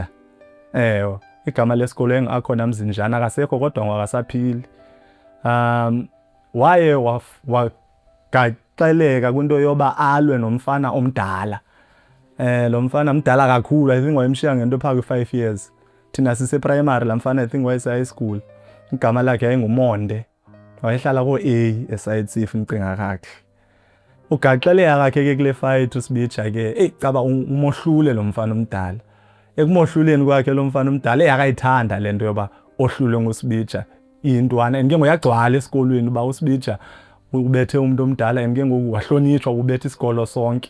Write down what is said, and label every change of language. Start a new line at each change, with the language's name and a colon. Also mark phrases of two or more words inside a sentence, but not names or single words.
Xhosa: Igama lesikolo engakhona Mzinjana, akasekho kodwa ngwakasaphili. Waye wagaxeleka kwinto yoba alwe nomfana omdala. Lo mfana mdala kakhulu,
English: I think
Xhosa: wayemshiya ngento phaa kwi-5 years. Thina sise-primary, laa mfana
English: I think
Xhosa: wayese-
English: high school.
Xhosa: Igama lakhe yayinguMonde, wayehlala ko-A eSide C if ndicinga kakuhle. Ugaxeleka kakhe ke kule fight uSibitsha ke, caba umohlule lo mfana omdala. Ekumohluleni kwakhe lo mfana omdala akayithanda le nto yoba ohlulwe nguSibitsha intwana. And ke ngoyagcwala esikolweni uba uSibitsha ubethe umuntu omdala, and ke ngoku wahlonitshwa ubethe isikolo sonke.